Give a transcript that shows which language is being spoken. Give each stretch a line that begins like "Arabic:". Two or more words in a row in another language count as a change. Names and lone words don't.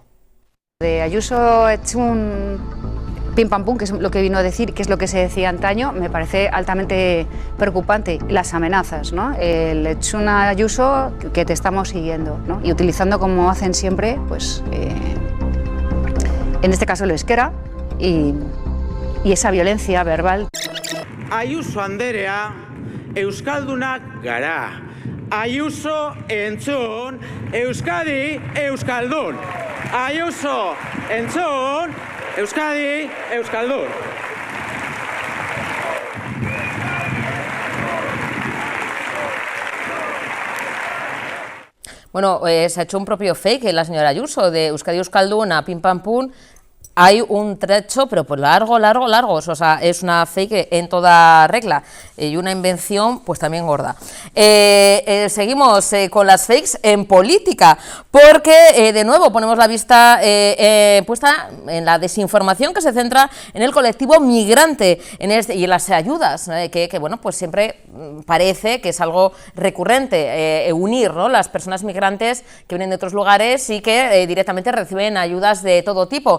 Spanish: De Ayuso es un pim pam pum, que es lo que vino a decir, que es lo que se decía antaño, me parece altamente preocupante. Las amenazas, ¿no? El es una Ayuso que te estamos siguiendo, ¿no? Y utilizando, como hacen siempre, pues en este caso el euskera y esa violencia verbal.
Basque: Ayuso anderea, euskaldunak gara. Ayuso entzun, Euskadi euskaldun. Ayuso entzun, Euskadi euskaldun.
Spanish: Bueno, se ha hecho un propio fake la señora Ayuso, de
Basque: Euskadi euskaldun
Spanish: a pim pam pum. Hay un trecho, pero pues largo, o sea, es una fake en toda regla y una invención pues también gorda. Seguimos con las fakes en política, porque de nuevo ponemos la vista puesta en la desinformación que se centra en el colectivo migrante y en las ayudas, que bueno, pues siempre parece que es algo recurrente, unir, ¿no?, las personas migrantes que vienen de otros lugares y que directamente reciben ayudas de todo tipo.